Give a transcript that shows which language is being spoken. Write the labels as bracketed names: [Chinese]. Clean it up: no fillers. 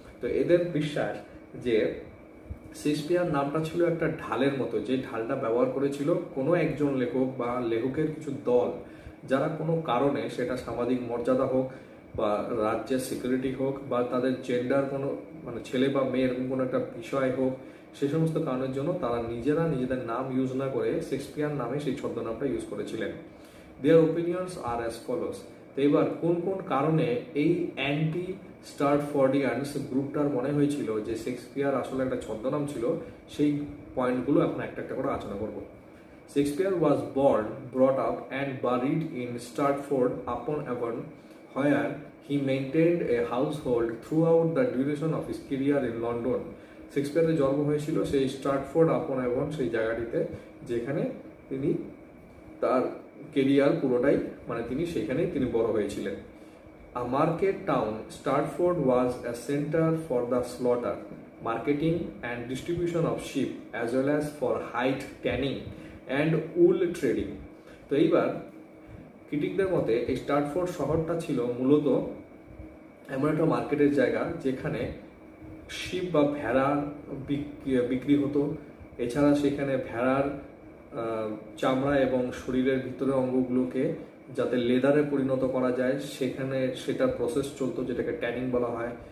[Bangla] তো এদের বিশ্বাস যে শেক্সপিয়ার নামটা ছিল একটা ঢালের মতো, যে ঢালটা ব্যবহার করেছিল কোনো একজন লেখক বা লেখকের কিছু দল, যারা কোনো কারণে, সেটা সামাজিক মর্যাদা হোক বা রাজ্যের সিকিউরিটি হোক বা তাদের জেন্ডার কোনো, মানে ছেলে বা মেয়ে এরকম কোনো একটা বিষয় হোক, সে সমস্ত কারণের জন্য তারা নিজেরা নিজেদের নাম ইউজ না করে শেক্সপিয়ার নামে সেই ছদ্মনামটা ইউজ করেছিলেন। [English] Their opinions are as follows. [Bangla] তো এবার কোন কোন কারণে এই অ্যান্টি স্টার্টফোর্ডিয়ানস গ্রুপটার মনে হয়েছিল যে শেক্সপিয়ার আসলে একটা ছদ্মনাম ছিল, সেই পয়েন্টগুলো এখন একটা একটা করে আলোচনা করব। [English] Shakespeare was born, brought up and buried in Stratford upon Avon, where he maintained a household throughout the duration of his career in London. [Bangla] শেক্সপিয়ারের জন্ম হয়েছিল সেই স্টার্টফোর্ড আপন অ্যাভন, সেই জায়গাটিতে, যেখানে তিনি তার কেরিয়ার পুরোটাই, মানে তিনি সেখানেই তিনি বড় হয়েছিলেন। [English] A market town, Stratford was a center for the slaughter, marketing and distribution of sheep, as well as for hide tanning and wool trading. [Bangla] তো এইবার ক্রিটিকদের মতে এই স্টার্টফোর্ড শহরটা ছিল মূলত এমন একটা মার্কেটের জায়গা যেখানে শিপ বা ভেড়ার বিক্রি হতো। এছাড়া সেখানে ভেড়ার চামড়া এবং শরীরের ভিতরের অঙ্গগুলোকে যাতে লেদারে পরিণত করা যায় সেখানে সেটা প্রসেস চলতো, যেটাকে ট্যানিং বলা হয়।